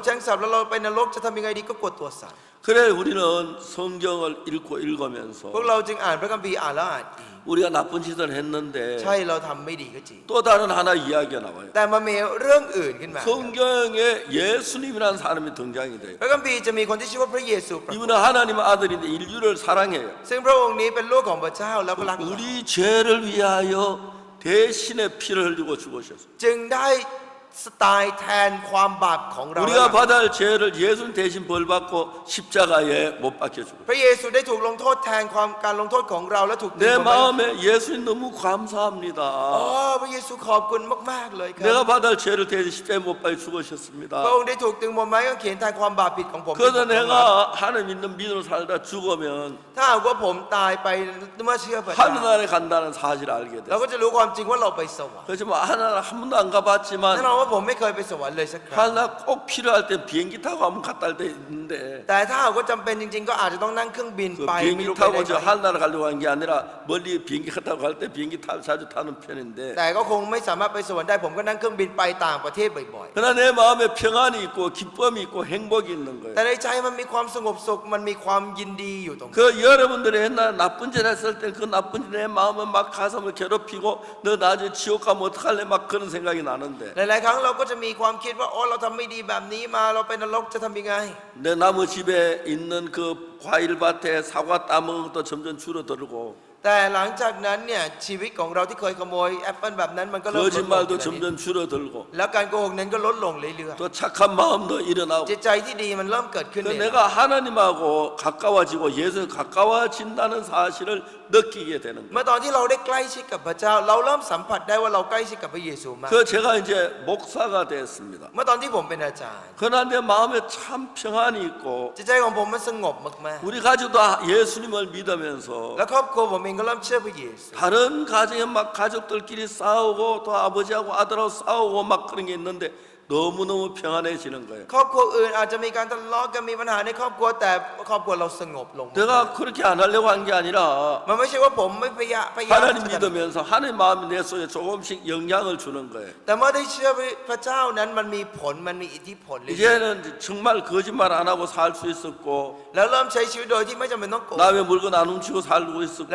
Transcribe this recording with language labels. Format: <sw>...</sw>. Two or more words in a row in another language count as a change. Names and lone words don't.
<th>ถูกแช่งสาปแล้วเราไปนรกจะทำยังไงดีก็กดตัวสั่น</th> <ko>그래 우리는 성경을 읽고 읽으면서</ko> <th>พวกเราจึงอ่านพระคัมภีร์อ่านแล้วอ่านอีก</th> <ko>우리가 나쁜 짓을 했는데</ko> <th>ใช่เราทำไม่ดีก็จริง</th> <ko>또 다른 하나 이야기가 나와요</ko> <th>แต่มันมีเรื่องอื่นขึ้นมา</th> <ko>성경에 예수님이라는 사람이 등장이 돼요</ko> <th>พระคัมภีร์จะมีคนที่ชื่อว่าพระเยซูปรากฏ</th> <ko>이분은 하나님 아들인데 인류를 사랑해요</ko> <th>ซึ่งพระองค์นี้เป็นลูกของพระเจ้าแล้วก็รักเรา</th> <ko>우리 죄를 위하여 대신에 피를 흘리고 죽으셨어요</ko> <th>จึงได้ตายแทนความบาปของเรา</th> <ko>우리가 받을 죄를 예수님 대신 벌받고 십자가에 못 박혀 죽어요</ko> <th>พระเยซูได้ถูกลงโทษแทนการลงโทษของเราและถูกตี</th> <ko>내</ko> <th>บนไม้</th> <ko>마음에 예수님 너무</ko> <th>อ๋อ</th> <ko>감사합니다</ko> <th>พระเยซูขอบคุณมากๆเลยครั</th> <ko>내가</ko> <th>บ</th> <ko>받을 죄를 대신 십자가에 못 박혀</ko> <th>พ</th> <ko>죽으셨습니다</ko> <th>ระองค์ได้ถูกตึงบนไม้กางเขนแทนความบาปผิดของผม</th> <ko>그래서 내가 하나님 믿는 믿음으로 살다 죽으면</ko> <th>ถ้าหากว่าผมตายไปเมื่อเชื่อพระเจ้า</th> <ko>하늘나라에 간다는 사실을 알게</ko> <th>เรา</th> <ko>돼요</ko> <th>ก็จะรู้ความจริงว่าเราไปสวรรค์</th> <ko>그렇지만 하늘나라 한 번도 안</ko> <th>แน่</th> <ko>가봤지만</ko> <th>นอนว่าผมไม่เคยไปสวรรค์เลยสักครั้ง</th> <ko>하늘나라 꼭 필요할 때 비행기 타고 한번 갔다 올 때 있는데</ko> <th>แต่ถ้าหากว่าจำเป็นจริงๆก็อาจจะต้องนั่งเครื่องบิน</th> <ko>그</ko> <th>ไปไม่</th> <ko>비행기</ko> <th>รู้ไป</th> <ko>타고</ko> <th>ได้</th> <ko>저</ko> <th>ไหม</th> <ko>하늘나라 가려고 한 게 아니라 멀리 비행기 타고 갈 때 비행기 자주 타는 편인데</ko> <th>แต่ก็คงไม่สามารถไปสวรรค์ได้ผมก็นั่งเครื่องบินไปต่างประเทศบ่อย</th> <ko>그러나 내 마음에 평안이 있고 기쁨이 있고 행복이 있는</ko> <th>ๆ</th> <ko>거예요</ko> <th>แต่ในใจมันมีความสงบสุขมันมีความยินดีอยู่ตรงนั้น</th> <ko>그 여러분들이 옛날 나쁜 짓 했을 때 그 나쁜 짓 내 마음은 막 가슴을 괴롭히고 너 나중에 지옥 가면 어떡할래 막 그런 생각이 나는데</ko> <th>หลายๆครั้งเราก็จะมีความคิดว่าอ๋อเราทำไม่ดีแบบนี้มาเราไปนรกจะทำยังไง</th> <ko>내 나무 집에 있는 그 과일밭에 사과 따먹은 것도 점점 줄어들고</ko> <th>แต่หลังจากนั้นเนี่ยชีวิตของเราที่เคยขโมยแอปเปิลแบบนั้นมันก็เริ่มลดลง</th> <ko>거짓말도 점점 줄어들고</ko> <th>แล้วการโกหกนั้นก็ลดลงเรื่อย</th> <ko>또 착한 마음도 일어나고</ko> <th>ๆจิตใจที่ดีมันเริ่มเกิดขึ้น</th> <ko>그</ko> <th>เนี่ย</th> <ko>내가 하나님하고 가까워지고 예수 가까워진다는 사실을 느끼게 되는</ko> <th>เมื่</th> <ko>거예요.</ko> <th>อตอนที่เราได้ใกล้ชิดกับพระเจ้า เราเริ่มสัมผัสได้ว่าเราใกล้ชิดกับพระเยซูมาก</th> <ko>그 제가 이제 목사가 됐습니다.</ko> <th>เมื่อตอนที่ผมเป็นอาจารย์</th> <ko>그러나 내 마음에 참 평안이 있고</ko> <th>จิตใจของผมมันสงบมาก</th> <ko>우리 가족도 예수님을 믿으면서</ko> <th>ๆและครอบครัวผมเองก็เริ่มเชื่อพระเยซู</th> <ko>다른 가정에 막 가족들끼리 싸우고 또 아버지하고 아들하고 싸우고 막 그런 게 있는데 너무너무 평안해지는 거예요.</ko> <th>ครอบครัวอื่นอาจจะมีการทะเลาะกันมีปัญหาในครอบครัวแต่ครอบครัวเราสงบลง</th> <ko>내가 그렇게 안 하려고 한 게 아니라</ko> <th>มันไม่ใช่ว่าผมไม่พยายาม</th> <ko>하나님 믿으면서 하나님 마음이 내 속에 조금씩 영향을 주는 거예요.</ko> <th>แต่เมื่อได้เชื่อพระเจ้านั้นมันมีผลมันมีอิทธิพลเลย</th> <ko>이제는 정말 거짓말 안 하고 살 수 있었고</ko> <th>แล้วเริ่มใช้ชีวิตโดยที่ไม่จำเป็นต้องโกหก</th> <ko>남의 물건 안 훔치고 살고 있었고</ko>